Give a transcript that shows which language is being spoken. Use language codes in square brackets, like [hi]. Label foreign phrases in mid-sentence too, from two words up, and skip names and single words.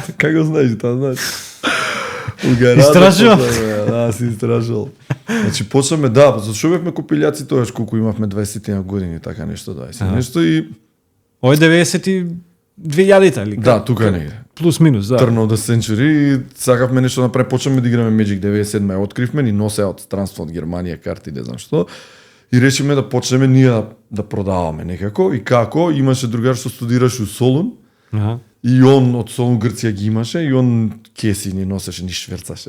[mk] Како знаеш, тоа знаеш? У гараж. Истражував. Да, си истражувал. Значи почнавме, да, зашо бевме копилјаци тогаш колку имавме 20 години, така нешто, 20 нешто и Ој 92.000 или да, тука негде. Плюс минус, да. [en] Turn of the Century [mk] и сакавме нешто да направиме, почнавме да играме Magic 97, ја откривме, ни носе од странство од Германија карти, не знам што. И решиме да почнеме ние да продаваме некако и како имаше другар што студираше у Солун Аха. И он од Солун Грција ги имаше и он кеси ни носеше, ни шверцаше.